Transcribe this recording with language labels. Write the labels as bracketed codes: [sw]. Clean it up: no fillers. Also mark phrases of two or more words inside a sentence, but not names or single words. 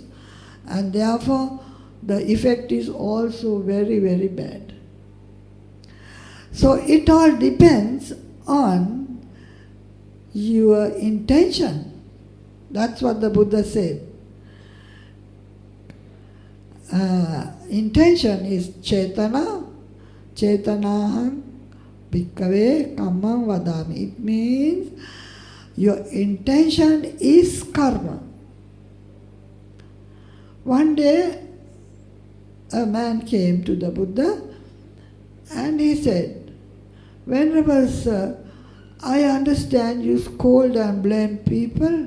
[en] And therefore the effect is also very, very bad. So it all depends on your intention. That's what the Buddha said. Intention is [pi] cetana, cetanaham bhikkave kammam vadami. [en] It means your intention is karma. One day a man came to the Buddha and he said, Venerable Sir, I understand you scold and blame people.